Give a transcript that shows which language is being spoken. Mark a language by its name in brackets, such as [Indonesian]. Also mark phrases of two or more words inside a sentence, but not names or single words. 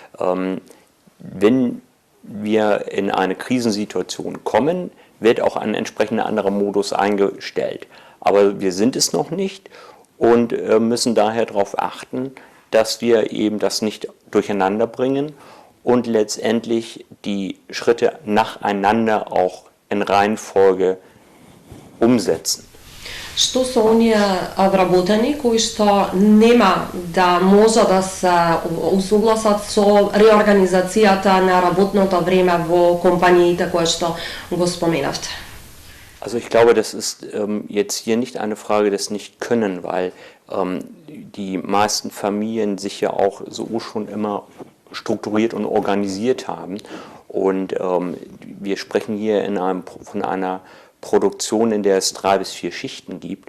[German] Wenn wir in eine Krisensituation kommen, wird auch ein entsprechender anderer Modus eingestellt. Aber wir sind es noch nicht und müssen daher darauf achten, dass wir eben das nicht durcheinander bringen und letztendlich die Schritte nacheinander auch in Reihenfolge umsetzen. [Macedonian] Што се оние вработени кои што нема да може да се усогласат со реорганизацијата на работното време во компаниите кои што го споменавте? [German] Also ich glaube, das ist jetzt hier nicht eine Frage des Nicht-Können, weil die meisten Familien sich ja auch so schon immer strukturiert und organisiert haben. Und wir sprechen hier von einer Produktion, in der es 3 bis 4 Schichten gibt.